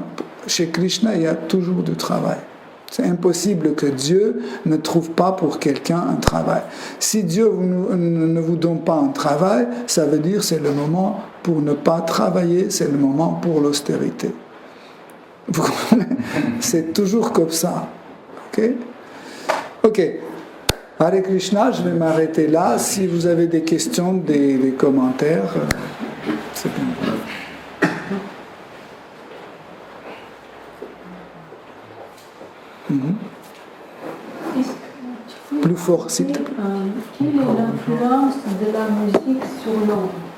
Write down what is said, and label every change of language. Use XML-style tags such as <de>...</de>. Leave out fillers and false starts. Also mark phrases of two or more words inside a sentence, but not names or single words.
<fr>Chez Krishna, il y a toujours du travail. C'est impossible que Dieu ne trouve pas pour quelqu'un un travail. Si Dieu ne vous donne pas un travail, ça veut dire que c'est le moment pour ne pas travailler, c'est le moment pour l'austérité. Vous comprenez ? C'est toujours comme ça. Ok.</fr> <sa>Hare Krishna,</sa> <fr>je vais m'arrêter là. Si vous avez des questions, des commentaires, c'est bien. Plus fort, s'il te plaît. Quelle est l'influence de la musique sur l'homme ?</fr>